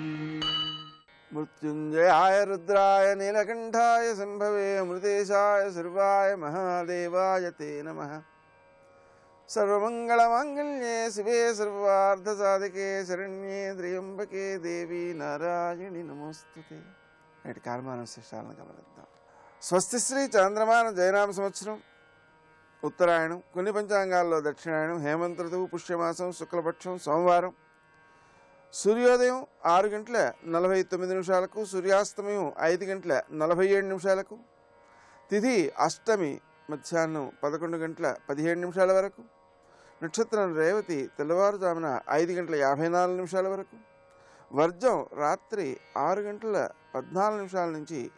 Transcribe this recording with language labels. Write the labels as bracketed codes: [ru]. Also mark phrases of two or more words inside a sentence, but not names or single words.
[sa] मृत्युंजयाय रुद्राय नीलकंठाय संभवे अमृतेशाय सर्वाय महादेवाय ते नमः। सर्वमंगलमांगल्ये शिवे सर्वार्थसाधिके शरण्ये त्र्यंबके देवी नारायणि नमोस्तुते। [te] నేటి కాలమాన విశేషాలను గమనిద్దాం. స్వస్తి శ్రీ చంద్రమాన జయనామ సంవత్సరం ఉత్తరాయణం, కొన్ని పంచాంగాల్లో దక్షిణాయనం, హేమంత ఋతువు, పుష్యమాసం, శుక్లపక్షం, సోమవారం. సూర్యోదయం 6:49, సూర్యాస్తమయం 5:47, తిథి అష్టమి మధ్యాహ్నం 11:17 వరకు, నక్షత్రం రేవతి తెల్లవారుజామున 5:54 వరకు, వర్జం రాత్రి 6:14 నుంచి